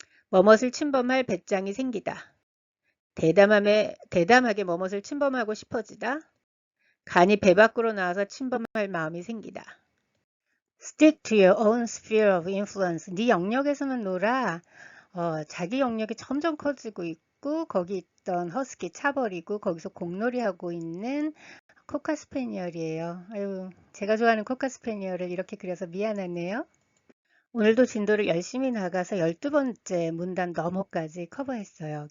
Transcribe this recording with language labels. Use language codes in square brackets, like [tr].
[ko] 뭐뭇을 침범할 배짱이 생기다. 대담하게 뭐뭇을 침범하고 싶어지다. 간이 배 밖으로 나와서 침범할 마음이 생기다. [en] Stick to your own sphere of influence. [ko] 네 영역에서만 놀아. 자기 영역이 점점 커지고 있고 거기 있던 허스키 차버리고 거기서 공놀이하고 있는 코카스페니얼이에요. 아유, 제가 좋아하는 코카스페니얼을 이렇게 그려서 미안하네요. 오늘도 진도를 열심히 나가서 12번째 문단 너머까지 커버했어요.